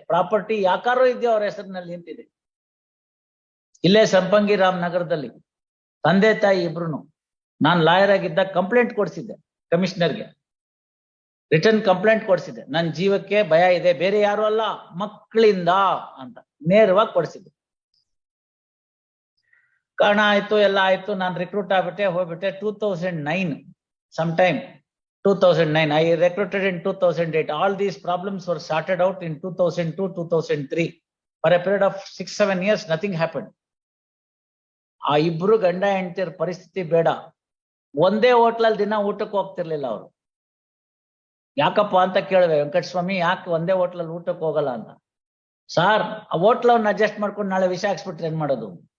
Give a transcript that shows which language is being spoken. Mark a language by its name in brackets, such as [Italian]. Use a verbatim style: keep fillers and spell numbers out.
[Kannada] Property ಯಾಕಾರೋ ಇದೆಯೋ ಅವ್ರ ಹೆಸರಿನಲ್ಲಿ ನಿಂತಿದೆ. ಇಲ್ಲೇ ಸಂಪಂಗಿರಾಮ್ ನಗರದಲ್ಲಿ ತಂದೆ ತಾಯಿ ಇಬ್ರು, ನಾನು ಲಾಯರ್ ಆಗಿದ್ದಾಗ ಕಂಪ್ಲೇಂಟ್ ಕೊಡ್ಸಿದ್ದೆ ಕಮಿಷನರ್ಗೆ, ರಿಟರ್ನ್ ಕಂಪ್ಲೇಂಟ್ ಕೊಡ್ಸಿದ್ದೆ, ನನ್ನ ಜೀವಕ್ಕೆ ಭಯ ಇದೆ, ಬೇರೆ ಯಾರು ಅಲ್ಲ ಮಕ್ಕಳಿಂದ ಅಂತ ನೇರವಾಗಿ ಕೊಡ್ಸಿದ್ದೆ. ಕಾರಣ ಆಯ್ತು, ಎಲ್ಲ ಆಯ್ತು, ನಾನು ರಿಕ್ರೂಟ್ ಆಗ್ಬಿಟ್ಟೆ, ಹೋಗ್ಬಿಟ್ಟೆ. [English] Two thousand nine sometime two thousand nine, I recruited in two thousand eight. All these problems were sorted out in two thousand two, two thousand three. For a period of six seven years nothing happened. [Kannada] ಆ ಇಬ್ರು ಗಂಡ ಹೆಂಡತಿರ ಪರಿಸ್ಥಿತಿ ಬೇಡ, ಒಂದೇ ಹೋಟ್ಲಲ್ಲಿ ದಿನ ಊಟಕ್ಕೆ ಹೋಗ್ತಿರ್ಲಿಲ್ಲ ಅವರು. ಯಾಕಪ್ಪ ಅಂತ ಕೇಳಿದೆ, ವೆಂಕಟ ಸ್ವಾಮಿ ಯಾಕೆ ಒಂದೇ ಹೋಟ್ಲಲ್ಲಿ ಊಟಕ್ಕೆ ಹೋಗಲ್ಲ ಅಂತ. ಸಾರ್, ಆ ಹೋಟ್ಲವ್ನ ಅಡ್ಜಸ್ಟ್ ಮಾಡ್ಕೊಂಡು ನಾಳೆ ವಿಷ ಹಾಕ್ಸ್ಬಿಟ್ರೆ ಏನ್ ಮಾಡೋದು?